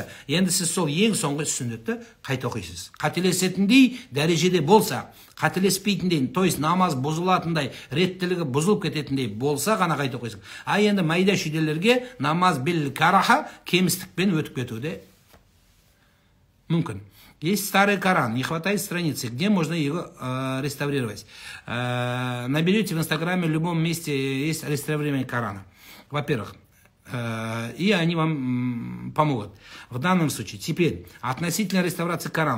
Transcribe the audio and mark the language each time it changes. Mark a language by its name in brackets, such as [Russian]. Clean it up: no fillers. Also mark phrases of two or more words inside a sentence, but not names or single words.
[Kazakh] Енді сіз сол ең соңғы сүннетті қайта оқисыз. Қателесетіндей дәрежеде болса, қателеспейтіндей, [Russian] то есть [Kazakh] намаз бұзылатындай, реттілігі бұзылып кететіндей болса ғана қайта оқисың. Енді майда шүйделерге намаз [Arabic] بالكراهة [Kazakh] кемістікпен өтіп кетуде мүмкін. [Russian] Есть старый Коран, не хватает страницы. Где можно его реставрировать? Наберете в Инстаграме, в любом месте есть реставрирование Корана. Во-первых. И они вам помогут. В данном случае. Теперь, относительно реставрации Корана.